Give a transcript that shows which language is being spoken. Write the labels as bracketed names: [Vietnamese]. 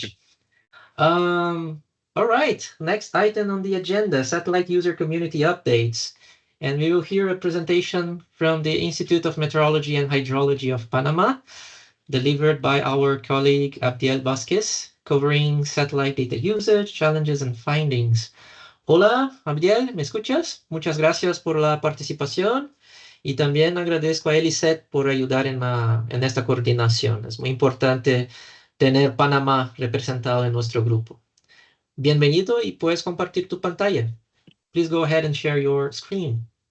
[English] much. All right, next item on the agenda, satellite user community updates. And we will hear a presentation from the Institute of Meteorology and Hydrology of Panama, delivered by our colleague Abdiel Vázquez, covering satellite data usage, challenges, and findings. [Spanish] Hola, Abdiel, ¿me escuchas? Muchas gracias por la participación. Y también agradezco a Eliseth por ayudar en esta coordinación. Es muy importante tener Panamá representado en nuestro grupo. Bienvenido y puedes compartir tu pantalla. [English] Please go ahead and share your screen.